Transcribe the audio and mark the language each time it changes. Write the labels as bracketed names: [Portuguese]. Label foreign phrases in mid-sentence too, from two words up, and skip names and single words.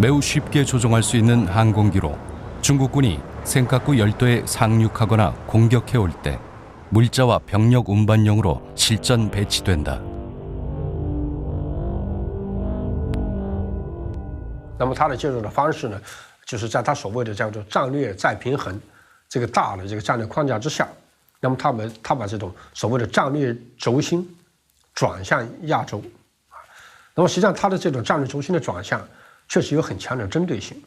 [Korean] 매우 쉽게 조종할 수 있는 항공기로 중국군이 센카쿠 열도에 상륙하거나 공격해올 때 물자와 병력 운반용으로 실전 배치된다. [Chinese] 那么它的介入的方式呢，就是在它所谓的叫做战略再平衡这个大的这个战略框架之下，那么他把这种所谓的战略轴心转向亚洲，那么实际上它的这种战略轴心的转向确实有很强的针对性。